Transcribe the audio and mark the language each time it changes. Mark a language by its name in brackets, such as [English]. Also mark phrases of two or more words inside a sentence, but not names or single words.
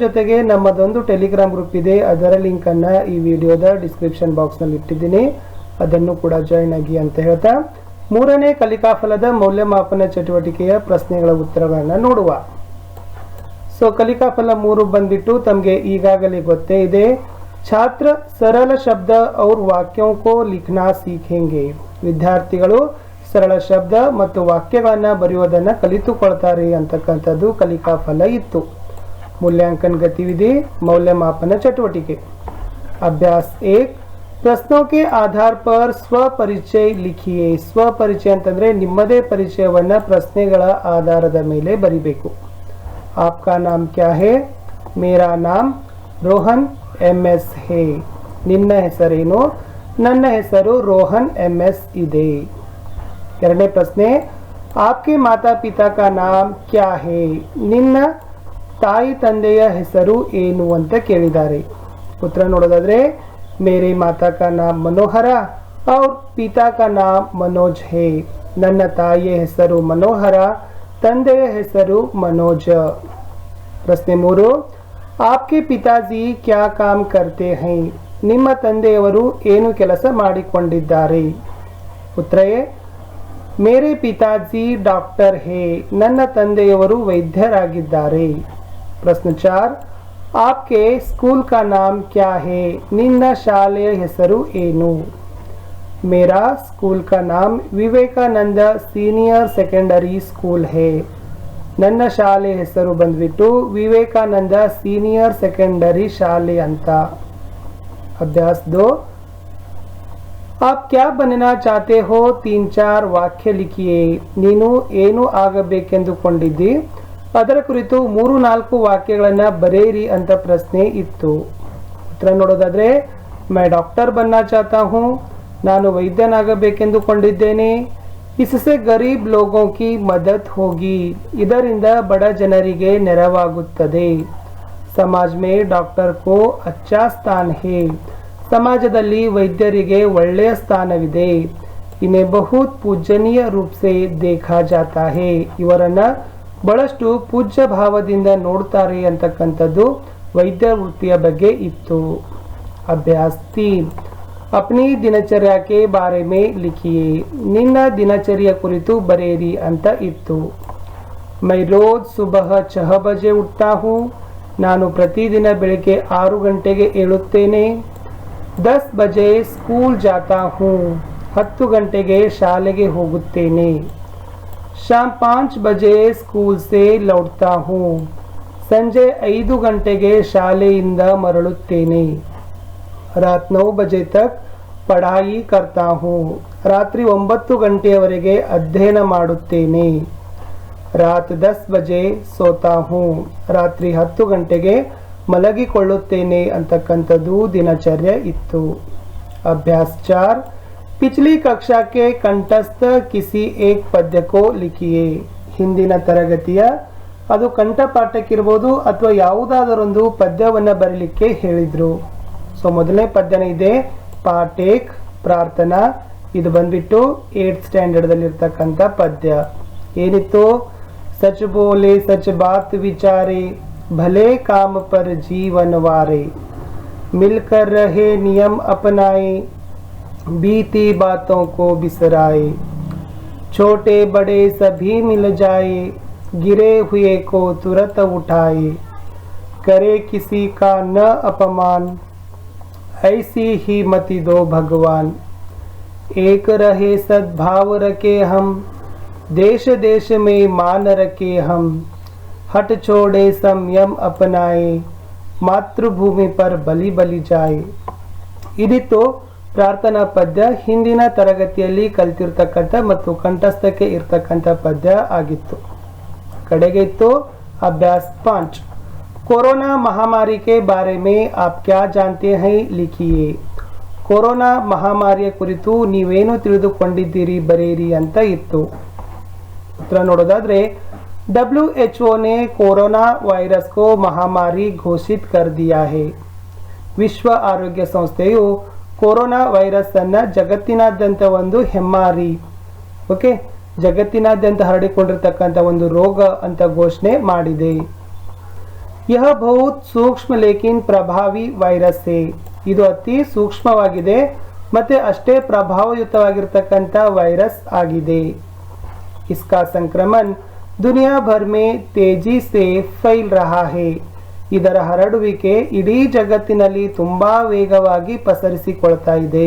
[Kannada] ಜೊತೆಗೆ ನಮ್ಮದೊಂದು ಟೆಲಿಗ್ರಾಮ್ ಗ್ರೂಪ್ ಇದೆ, ಅದರ ಲಿಂಕನ್ನು ಈ ವಿಡಿಯೋದ ಡಿಸ್ಕ್ರಿಪ್ಷನ್ ಬಾಕ್ಸ್ನಲ್ಲಿ ಇಟ್ಟಿದ್ದೀನಿ, ಅದನ್ನು ಕೂಡ ಜಾಯಿನ್ ಆಗಿ ಅಂತ ಹೇಳ್ತಾ 3ನೇ ಕಲಿಕಾ ಫಲದ ಮೌಲ್ಯಮಾಪನ ಚಟುವಟಿಕೆಯ ಪ್ರಶ್ನೆಗಳ ಉತ್ತರಗಳನ್ನು ನೋಡುವ. ಸೊ ಕಲಿಕಾ ಫಲ 3 ಬಂದ್ಬಿಟ್ಟು ತಮಗೆ ಈಗಾಗಲೇ ಗೊತ್ತೇ ಇದೆ. [Hindi] छात्र सरल शब्द और वाक्यों को लिखना सीखेंगे. [Kannada] ವಿದ್ಯಾರ್ಥಿಗಳು ಸರಳ ಶಬ್ದ ಮತ್ತು ವಾಕ್ಯಗಳನ್ನು ಬರೆಯುವುದನ್ನು ಕಲಿತುಕೊಳ್ತಾರೆ ಅಂತಕ್ಕಂಥದ್ದು ಕಲಿಕಾ ಫಲ ಇತ್ತು. [Hindi] मूल्यांकन गतिविधि [Kannada] ಮೌಲ್ಯಮಾಪನ ಚಟುವಟಿಕೆ. [Hindi] अभ्यास 1, ಪ್ರಶ್ನೋं के आधार पर ಸ್ವಪರಿಚಯ लिखिए. [Kannada] ಸ್ವಪರಿಚಯ ಅಂತಂದ್ರೆ ನಿಮ್ಮದೇ ಪರಿಚಯವನ್ನು ಪ್ರಶ್ನೆಗಳ ಆಧಾರದ ಮೇಲೆ ಬರಿಬೇಕು. [Hindi] आपका नाम क्या है? मेरा नाम रोहन MS है. [Kannada] ನಿನ್ನ ಹೆಸರೇನು? ನನ್ನ ಹೆಸರು ರೋಹನ್ MS ಇದೆ. ಎರಡನೇ ಪ್ರಶ್ನೆ, [Hindi] आपके माता पिता का नाम क्या है? [Kannada] ನಿನ್ನ ತಾಯಿ ತಂದೆಯ ಹೆಸರು ಏನು ಅಂತ ಕೇಳಿದ್ದಾರೆ. ಉತ್ತರ ನೋಡೋದಾದ್ರೆ [Hindi] मेरे माता का नाम मनोहरा और पिता का नाम मनोज है. [Kannada] ನನ್ನ ತಾಯಿಯ ಹೆಸರು ಮನೋಹರ, ತಂದೆಯ ಹೆಸರು ಮನೋಜ. ಪ್ರಶ್ನೆ 3, [Hindi] आपके पिताजी क्या काम करते हैं? [Kannada] ನಿಮ್ಮ ತಂದೆಯವರು ಏನು ಕೆಲಸ ಮಾಡಿಕೊಂಡಿದ್ದಾರೆ? ಉತ್ತರ ಎ, [Hindi] मेरे पिताजी डॉक्टर है. [Kannada] ನನ್ನ ತಂದೆಯವರು ವೈದ್ಯರಾಗಿದ್ದಾರೆ. ಪ್ರಶ್ನೆ 4, [Hindi] आपके स्कूल का नाम क्या है? [Kannada] ನಿನ್ನ ಶಾಲೆಯ ಹೆಸರು ಏನು? [Hindi] मेरा स्कूल का नाम विवेकानंद सीनियर सेकेंडरी स्कूल है. [Kannada] ನನ್ನ ಶಾಲೆ ಹೆಸರು ಬಂದ್ಬಿಟ್ಟು ವಿವೇಕಾನಂದ ಸೀನಿಯರ್ ಸೆಕೆಂಡರಿ ಶಾಲೆ ಅಂತ. [Hindi] अभ्यास 2, आप क्या बनना चाहते हो? 3-4 वाक्य लिखिए. [Kannada] ನೀನು ಏನು ಆಗಬೇಕೆಂದುಕೊಂಡಿದ್ದಿ ಅದರ ಕುರಿತು 3-4 ವಾಕ್ಯಗಳನ್ನು ಬರೆಯಿರಿ ಅಂತ ಪ್ರಶ್ನೆ ಇತ್ತು. ಉತ್ತರ ನೋಡೋದಾದ್ರೆ [Hindi] मैं डॉक्टर बनना चाहता हूँ. [Kannada] ನಾನು ವೈದ್ಯನಾಗಬೇಕೆಂದುಕೊಂಡಿದ್ದೇನೆ. [Hindi] इससे गरीब लोगों की मदद होगी. [Kannada] ಇದರಿಂದ ಬಡ ಜನರಿಗೆ ನೆರವಾಗುತ್ತದೆ. [Hindi] समाज में डॉक्टर को अच्छा स्थान है. [Kannada] ಸಮಾಜದಲ್ಲಿ ವೈದ್ಯರಿಗೆ ಒಳ್ಳೆಯ ಸ್ಥಾನವಿದೆ. [Hindi] इन्हें बहुत पूजनीय रूप से देखा जाता है. [Kannada] ಇವರನ್ನ ಬಹಳಷ್ಟು ಪೂಜ್ಯ ಭಾವದಿಂದ ನೋಡ್ತಾರೆ ಅಂತಕ್ಕಂಥದ್ದು ವೈದ್ಯ ವೃತ್ತಿಯ ಬಗ್ಗೆ ಇತ್ತು. [Hindi] अभ्यास 3, अपनी दिनचर्या के बारे में लिखिए. [Kannada] ನಿನ್ನ ದಿನಚರಿಯ ಕುರಿತು ಬರೆಯಿರಿ ಅಂತ ಇತ್ತು. [Hindi] मैं रोज सुबह 6 बजे उठता हूँ. [Kannada] ನಾನು ಪ್ರತಿದಿನ ಬೆಳಗ್ಗೆ 6 ಗಂಟೆಗೆ ಏಳುತ್ತೇನೆ. [Hindi] 10 बजे स्कूल जाता हूँ. [Kannada] 10 ಗಂಟೆಗೆ ಶಾಲೆಗೆ ಹೋಗುತ್ತೇನೆ. [Hindi] शाम 5 बजे स्कूल से लौटता हूँ. [Kannada] ಸಂಜೆ 5 ಗಂಟೆಗೆ ಶಾಲೆಯಿಂದ ಮರಳುತ್ತೇನೆ. [Hindi] रात 9 बजे तक पढ़ाई करता हूँ. [Kannada] ರಾತ್ರಿ 9 ಗಂಟೆಯವರೆಗೆ ಅಧ್ಯಯನ ಮಾಡುತ್ತೇನೆ. [Hindi] रात 10 बजे सोता हूँ. [Kannada] ರಾತ್ರಿ 10 ಗಂಟೆಗೆ ಮಲಗಿಕೊಳ್ಳುತ್ತೇನೆ ಅಂತಕ್ಕಂಥದ್ದು ದಿನಚರ್ಯ ಇತ್ತು. [Hindi] अभ्यास 4, पिछली कक्षा के कंठस्थ किसी एक पद्य को लिखिए. [Kannada] ಹಿಂದಿನ ತರಗತಿಯ ಅದು ಕಂಠಪಾಠಕ್ಕಿರ್ಬೋದು ಅಥವಾ ಯಾವುದಾದರೊಂದು ಪದ್ಯವನ್ನು ಬರೀಲಿಕ್ಕೆ ಹೇಳಿದ್ರು. ಸೊ ಮೊದಲನೇ ಪದ್ಯನ ಇದೆ ಪಾಠ 1 ಪ್ರಾರ್ಥನಾ. ಇದು ಬಂದ್ಬಿಟ್ಟು 8th ಸ್ಟ್ಯಾಂಡರ್ಡ್ದಲ್ಲಿರ್ತಕ್ಕಂಥ ಪದ್ಯ. ಏನಿತ್ತು? [Hindi] सच बोले सच बात विचारे, भले काम पर जीवन वारे, मिलकर रहे नियम अपनाए, बीती बातों को बिसराए, छोटे बड़े सभी मिल जाए, गिरे हुए को तुरंत उठाए, करे किसी का न अपमान, ऐसी ही मति दो भगवान, एक रहे सद्भाव रखे हम, देश देश में मान रखे हम, हट छोड़े संयम अपनाए, मातृभूमि पर बलि बलि जाए. [Kannada] ಇದಿತ್ತು ಪ್ರಾರ್ಥನಾ ಪದ್ಯ ಹಿಂದಿನ ತರಗತಿಯಲ್ಲಿ ಕಲಿತಿರ್ತಕ್ಕಂಥ ಮತ್ತು ಕಂಠಸ್ಥಕ್ಕೆ ಇರ್ತಕ್ಕಂಥ ಪದ್ಯ ಆಗಿತ್ತು. ಕಡೆಗೆ ಇತ್ತು [Hindi] अभ्यास 5 कोरोना महामारी के बारे में आप क्या जानते हैं लिखिए. [Kannada] कोरोना ಮಹಾಮಾರಿಯ ಕುರಿತು ನೀವೇನು ತಿಳಿದುಕೊಂಡಿದ್ದೀರಿ ಬರೆಯಿರಿ ಅಂತ ಇತ್ತು. ಉತ್ತರ ನೋಡೋದಾದ್ರೆ [Hindi] WHO ने कोरोना वायरस को महामारी घोषित कर दिया है. [Kannada] ವಿಶ್ವ ಆರೋಗ್ಯ ಸಂಸ್ಥೆಯು ಕೊರೋನಾ ವೈರಸ್ ಅನ್ನ ಜಗತ್ತಿನಾದ್ಯಂತ ಒಂದು ಹೆಮ್ಮಾರಿ ಜಗತ್ತಿನಾದ್ಯಂತ ಹರಡಿಕೊಂಡಿರ್ತಕ್ಕಂಥ ಒಂದು ರೋಗ ಅಂತ ಘೋಷಣೆ ಮಾಡಿದೆ. [Hindi] यह बहुत सूक्ष्म लेकिन प्रभावी ವೈರಸ್ है. [Kannada] ಇದು ಅತಿ ಸೂಕ್ಷ್ಮವಾಗಿದೆ ಮತ್ತೆ ಅಷ್ಟೇ ಪ್ರಭಾವಯುತವಾಗಿರ್ತಕ್ಕಂಥ ವೈರಸ್ ಆಗಿದೆ. [Hindi] इसका संक्रमण दुनिया भर में तेजी से फैल रहा है. [Kannada] ಇದರ ಹರಡುವಿಕೆ ಇಡೀ ಜಗತ್ತಿನಲ್ಲಿ ತುಂಬಾ ವೇಗವಾಗಿ ಪಸರಿಸಿಕೊಳ್ತಾ ಇದೆ.